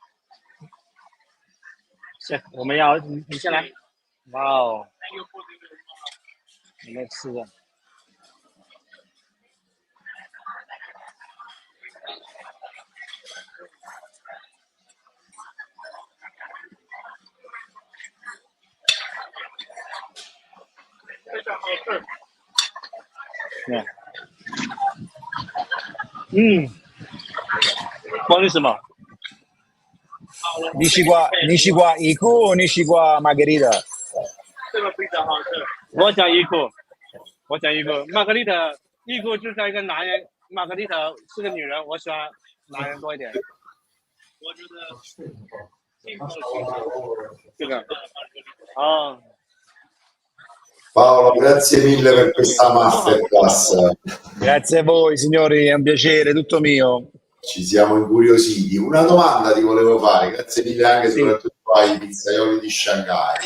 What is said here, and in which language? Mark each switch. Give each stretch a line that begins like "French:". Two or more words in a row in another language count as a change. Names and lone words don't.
Chinese: 我们要你先来，哇哦，你们吃的，非常好吃，buonissimo。
Italian: Dici qua Iku o dici qua Margherita?
Chinese: 这个披萨好吃。我讲伊库，玛格丽特，伊库就像一个男人，玛格丽特是个女人，我喜欢男人多一点。我觉得这个
Italian: Paolo, grazie mille per questa masterclass. Grazie a voi signori, è un piacere, tutto mio. Ci siamo incuriositi. Una domanda ti volevo fare, grazie mille anche soprattutto ai pizzaioli di Shanghai.